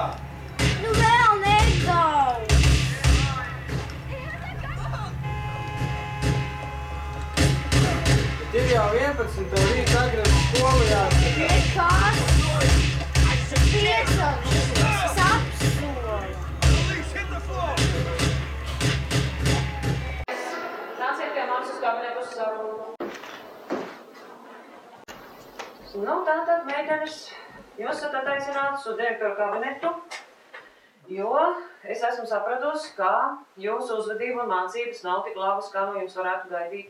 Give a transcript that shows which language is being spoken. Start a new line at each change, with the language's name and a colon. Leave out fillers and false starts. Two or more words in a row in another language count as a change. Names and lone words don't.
Latvian: Nu vēl nedaudz. Bet ir jau 11, tev rīt agri uz skolu jāsaka. Nekas. Piecelšies. Es apsolu.
English: Police, hit the floor!
Latvian: Nāciet pie mums uz kabinetu uz sarunu. Nu, tātad, meitenes, jūs esat attaicinātas uz direktoru kabinetu, jo es esmu sapratusi, ka jūsu uzvedība un mācības nav tik labas, kā no jums varētu gaidīt.